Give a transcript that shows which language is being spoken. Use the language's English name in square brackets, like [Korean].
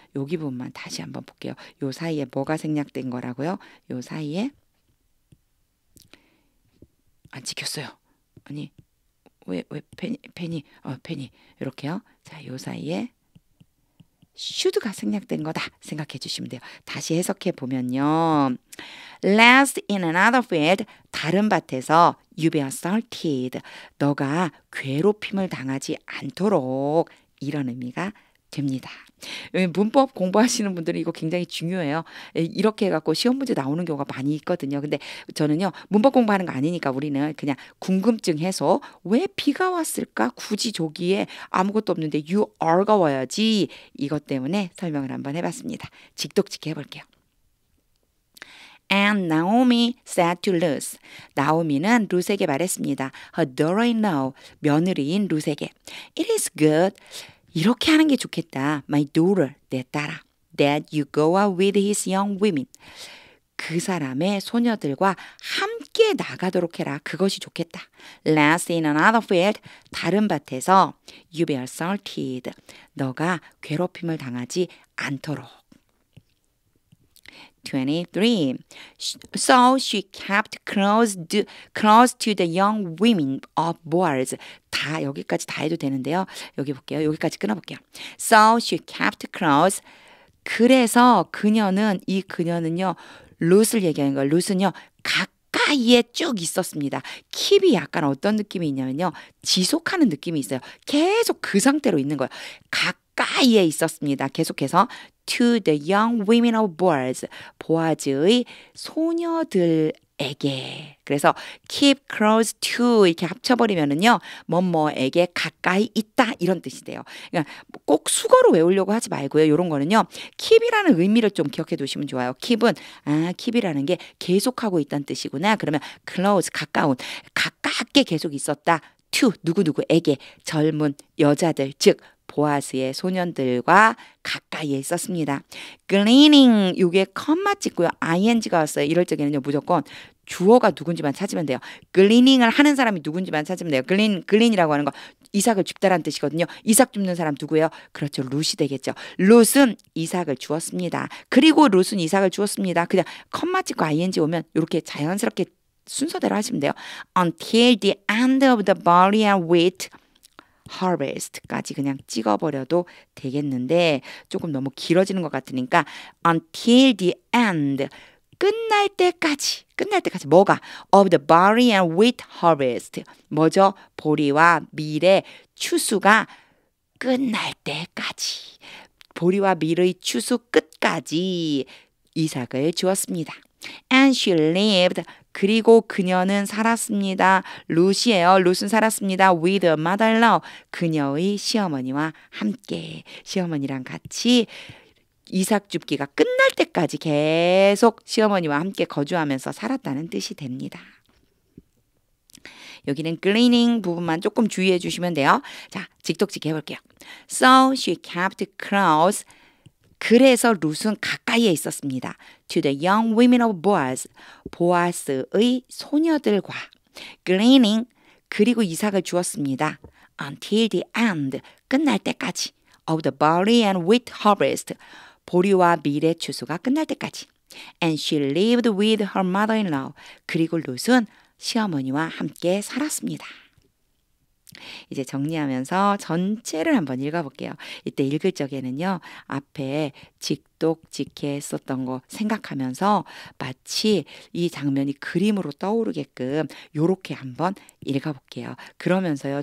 [Korean] 여기 부분만 다시 한번 볼게요. 요 사이에 뭐가 생략된 거라고요? 요 사이에 안 찍혔어요. 아니 왜 페니 이렇게요. 자, 요 사이에 should가 생략된 거다 생각해 주시면 돼요. 다시 해석해 보면요. [English] Last in another field, [Korean] 다른 밭에서 [English] you be assaulted. [Korean] 너가 괴롭힘을 당하지 않도록 이런 의미가 됩니다. 문법 공부하시는 분들은 이거 굉장히 중요해요. 이렇게 해갖고 시험 문제 나오는 경우가 많이 있거든요. 근데 저는요, 문법 공부하는 거 아니니까 우리는 그냥 궁금증 해소. 왜 비가 왔을까? 굳이 조기에 아무것도 없는데 [English] you are [Korean] 가 와야지. 이것 때문에 설명을 한번 해봤습니다. 직독직해 해볼게요. [English] And Naomi said to Ruth. [Korean] 나오미는 룻에게 말했습니다. [English] Her daughter-in-law, [Korean] 며느리인 룻에게. [English] It is good. [Korean] 이렇게 하는 게 좋겠다. [English] My daughter, [Korean] 내 딸아. [English] That you go out with his young women. [Korean] 그 사람의 소녀들과 함께 나가도록 해라. 그것이 좋겠다. [English] Last in another field, [Korean] 다른 밭에서 [English] you be assaulted. [Korean] 너가 괴롭힘을 당하지 않도록. 23. [English] So she kept close to the young women of Boaz. [Korean] 다 여기까지 다 해도 되는데요. 여기 볼게요. 여기까지 끊어볼게요. [English] So she kept close. [Korean] 그래서 그녀는요. 룻을 얘기하는 거예요. 룻은요. 가까이에 쭉 있었습니다. 킵이 약간 어떤 느낌이 있냐면요. 지속하는 느낌이 있어요. 계속 그 상태로 있는 거예요. 가까이에 있었습니다. [English] 계속해서 to the young women of Boaz, [Korean] 보아즈의 소녀들에게. 그래서 [English] keep close to [Korean] 이렇게 합쳐버리면은요, 뭐뭐에게 가까이 있다 이런 뜻이 돼요. 그러니까 꼭 수거로 외우려고 하지 말고요. 이런 거는요, keep이라는 의미를 좀 기억해 두시면 좋아요. keep은 keep이라는 게 계속하고 있다는 뜻이구나. 그러면 close 가까운, 가깝게 계속 있었다. to 누구누구에게 젊은 여자들 즉 보아스의 소년들과 가까이에 있었습니다. gleaning 이게 컴마 찍고요. ing가 왔어요. 이럴 적에는요. 무조건 주어가 누군지만 찾으면 돼요. gleaning을 하는 사람이 누군지만 찾으면 돼요. glean이라고 하는 거 이삭을 줍다라는 뜻이거든요. 이삭 줍는 사람 누구예요? 그렇죠. 룻이 되겠죠. 룻은 이삭을 주었습니다. 그리고 룻은 이삭을 주었습니다. 그냥 컴마 찍고 ing 오면 이렇게 자연스럽게 순서대로 하시면 돼요. [English] Until the end of the barley and wheat harvest까지 [Korean] 그냥 찍어버려도 되겠는데 조금 너무 길어지는 것 같으니까 [English] until the end [Korean] 끝날 때까지 뭐가 [English] of the barley and wheat harvest [Korean] 뭐죠? 보리와 밀의 추수가 끝날 때까지 보리와 밀의 추수 끝까지 이삭을 주었습니다. [English] And she lived. [Korean] 그리고 그녀는 살았습니다. 룻이에요. 룻은 살았습니다. [English] With a mother-in-law. [Korean] 그녀의 시어머니와 함께. 시어머니랑 같이 이삭 줍기가 끝날 때까지 계속 시어머니와 함께 거주하면서 살았다는 뜻이 됩니다. 여기는 gleaning 부분만 조금 주의해 주시면 돼요. 자, 직독직 해볼게요. [English] So she kept close. [Korean] 그래서 룻은 가까이에 있었습니다. [English] To the young women of Boaz, [Korean] 보아스의 소녀들과 [English] gleaning, [Korean] 그리고 이삭을 주었습니다. [English] Until the end, [Korean] 끝날 때까지 [English] of the barley and wheat harvest, [Korean] 보리와 밀의 추수가 끝날 때까지. [English] And she lived with her mother-in-law, [Korean] 그리고 룻은 시어머니와 함께 살았습니다. 이제 정리하면서 전체를 한번 읽어볼게요. 이때 읽을 적에는요. 앞에 직독직해 썼던 거 생각하면서 마치 이 장면이 그림으로 떠오르게끔 요렇게 한번 읽어볼게요. 그러면서요.